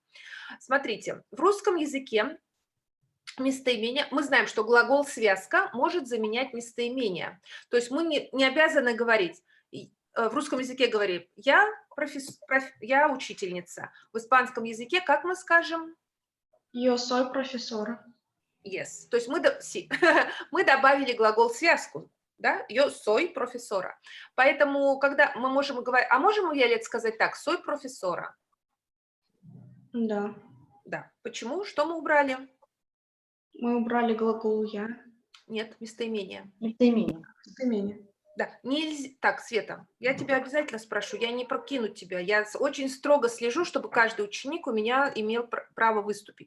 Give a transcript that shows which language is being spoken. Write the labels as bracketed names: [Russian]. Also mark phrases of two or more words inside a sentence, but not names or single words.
[Russian] Смотрите, в русском языке местоимение, мы знаем, что глагол связка может заменять местоимение, то есть мы не обязаны говорить, в русском языке говорим я учительница, в испанском языке как мы скажем? [Spanish] Yo soy profesora. Yes. [Russian] То есть мы добавили глагол связку, да? [Spanish] Yo soy profesora. [Russian] Поэтому, когда мы можем говорить, а можем, Виолетта, сказать так, [Spanish] soy profesora? [Russian] Да. Да. Почему? Что мы убрали? Мы убрали глагол я. Нет, местоимение. Местоимение. Да, нельзя. Так, Света, я тебя обязательно спрошу, я не прокину тебя, я очень строго слежу, чтобы каждый ученик у меня имел право выступить.